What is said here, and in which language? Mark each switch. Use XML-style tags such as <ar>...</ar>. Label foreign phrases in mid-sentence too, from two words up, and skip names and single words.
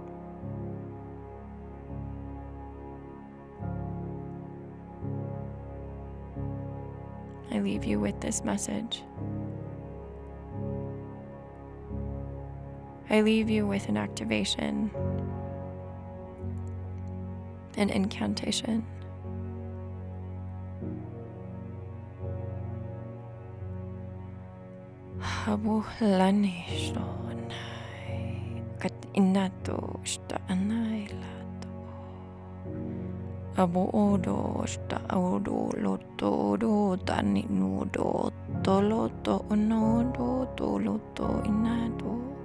<en>I leave you with this message. I leave you with an activation, an incantation. Kat inato sta anailato. Abo odo sta odo loto odo tani nudo toloto onodo toloto inato.</en>